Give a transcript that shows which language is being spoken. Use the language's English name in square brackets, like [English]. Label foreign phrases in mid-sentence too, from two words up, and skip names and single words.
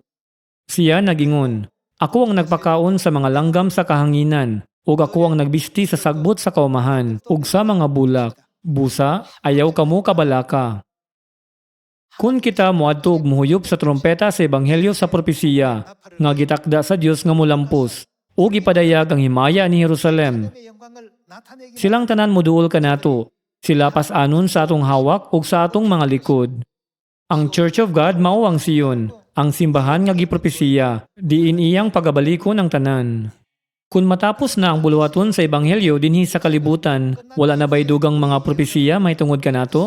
[Cebuano] Siya nagingon, "Ako ang nagpakaon sa mga langgam sa kahanginan ug ako ang nagbisti sa sagbot sa kaumahan ug sa mga bulak. Busa, ayaw kamo kabalaka." Kun kita moadto og muhuyop sa trompeta sa ebanghelyo sa propesiya nga gitakda sa Dios nga molampos ug ipadayag ang himaya ni Jerusalem. [Korean] 하나님의 영광을 나타내기 [Cebuano] Silang tanan moduol kanato. Sila pas-anon sa atong hawak ug sa atong mga likod. Ang Church of God mao ang Sion, ang simbahan nga gipropesiya, diin iyang pagabalikon ang tanan. Kung matapos na ang buluhaton sa ebanghelyo dinhi sa kalibutan, wala na bay dugang mga propesiya may tungod kanato?